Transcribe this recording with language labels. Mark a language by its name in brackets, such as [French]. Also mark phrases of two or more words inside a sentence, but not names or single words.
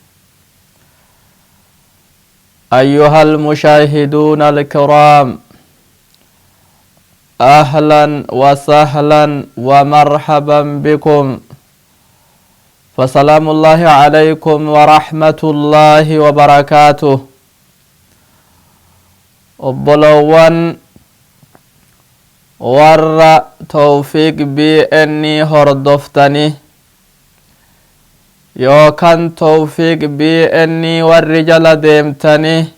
[Arabic] أيها المشاهدون الكرام، أهلا وسهلا ومرحبا بكم. فسلام الله عليكم ورحمة الله وبركاته. [Oromo] obbolowwan warra tawfiiq BN hordoftani yookan tawfiiq BN warri jala deemtani